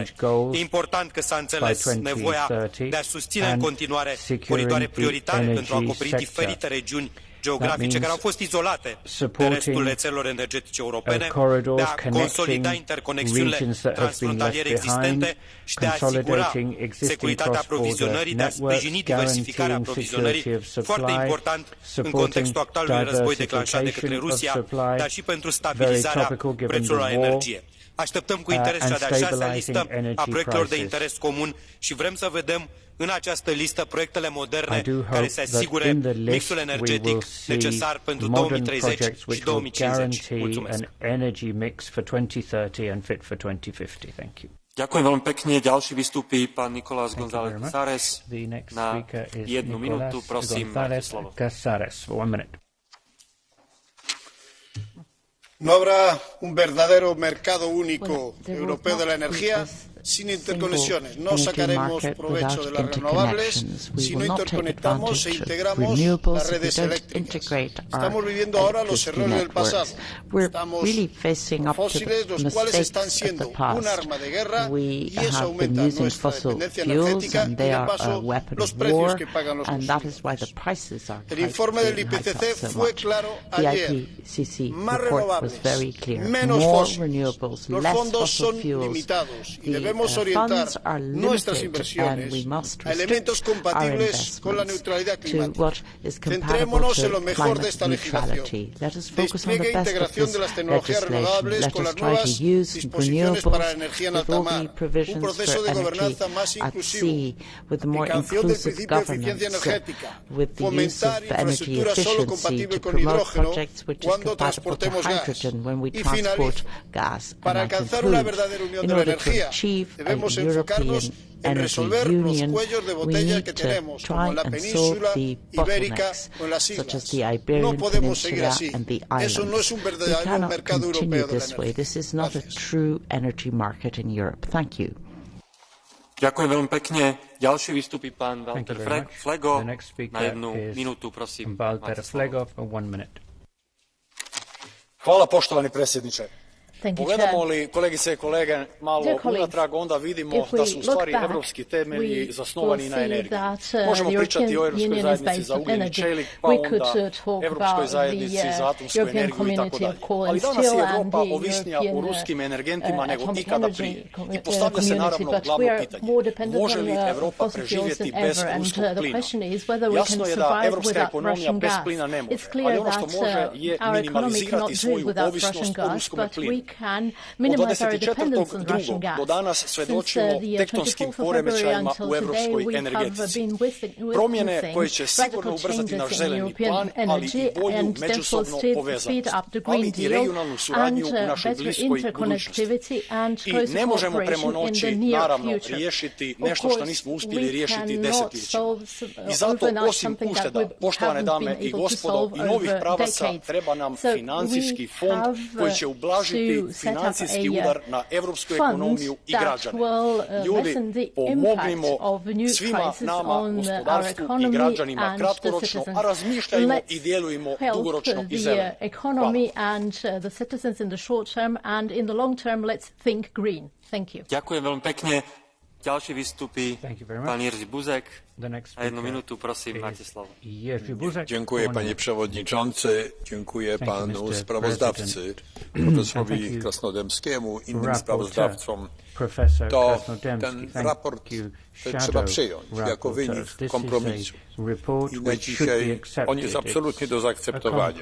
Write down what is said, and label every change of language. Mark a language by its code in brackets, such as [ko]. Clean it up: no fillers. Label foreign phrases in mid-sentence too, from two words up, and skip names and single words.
[ro] E important că s-a înțeles nevoia de a susține în continuare coridoare prioritare pentru a acoperi diferite regiuni geografice care au fost izolate de restul rețelelor energetice europene, de a consolida interconexiunile transfrontaliere existente și de a asigura securitatea aprovizionării, de a sprijini diversificarea aprovizionării, foarte important în contextul actualului război declanșat de către Rusia, dar și pentru stabilizarea prețurilor la energie. Așteptăm cu interes cea de-a 6-a listă a proiectelor de interes comun și vrem să vedem în această listă proiectele moderne care să asigure mixul energetic necesar pentru 2030 și 2050. Mulțumesc. [sk] Ďakujem veľmi pekne. Ďalší vystúpi pán Nicolás González Casares na 1 minútu. Prosím, máte slovo. [es] No habrá un verdadero mercado único europeo de la energía sin interconexiones. No sacaremos provecho de las renovables si no interconectamos e integramos las redes eléctricas. Estamos viviendo ahora los errores del pasado. Estamos con fósiles, los cuales están siendo un arma de guerra y eso aumenta nuestra dependencia energética y de paso los precios que pagan los consumidores. El informe del IPCC fue claro ayer. Más renovables, menos fósiles. Los fondos son limitados y debemos orientar nuestras inversiones a elementos compatibles con la neutralidad climática. Centrémonos en lo mejor de esta legislación. Despliegue e integración de las tecnologías renovables con las nuevas disposiciones para la energía en alta mar. Un proceso de gobernanza más inclusivo. Aplicación del principio de eficiencia energética. Fomentar infraestructura solo compatible con hidrógeno cuando transportemos gas. Y finalizo. Para alcanzar una verdadera unión de la energía, debemos enfocarnos en resolver los cuellos de botella que tenemos, como en la península ibérica o en las islas. No podemos seguir así. Eso no es un verdadero mercado europeo de la energía. [sk] Ďakujem veľmi pekne. Ďalší vystupí pán Walter Flego na 1 minútu, prosím. [hr] Hvala, poštovani predsjedniče. Pogledamo li, kolegice i kolege, malo unatrag, onda vidimo da su u stvari evropski temelji zasnovani na energiji. Možemo pričati o Europskoj zajednici za ugljen i čelik, pa onda Europskoj zajednici za atomsku energiju i tako dalje. Ali danas je Europa ovisnija o ruskim energentima nego ikada prije. I postavlja se naravno glavno pitanje. Može li Europa preživjeti bez ruskog plina? Jasno je da evropska ekonomija bez plina ne može, ali ono što može je minimalizirati svoju ovisnost o ruskom plinu. Od 24.2. do danas svedočimo tektonskim poremećajima u evropskoj energetici. Promjene koje će sigurno ubrzati naš zeleni plan, ali i bolju međusobnu povezanost, ali i regionalnu suradnju u našoj bliskoj budućnosti. I ne možemo preko noći, naravno, riješiti nešto što nismo uspjeli riješiti desetljećima. I zato, osim ušteda, poštovane dame i gospodo, i novih pravaca, treba nam financijski fond koji će ublažiti financijski udar na evropsku ekonomiju i građane. Ljudi, pomognimo svima nama, gospodarstvu i građanima kratkoročno, a razmišljajmo i djelujmo dugoročno i zeleno. [sk] Ďakujem veľmi pekne. Ďalší vystupí pán Jerzy Buzek. Na 1 minútu, prosím, máte slovo. [pl] Dziękuję, panie przewodniczący. Dziękuję panu sprawozdawcy, profesorowi Krasnodębskiemu, innym sprawozdawcom. To ten raport trzeba przyjąć jako wynik kompromisu. I na dzisiaj on jest absolutnie do zaakceptowania.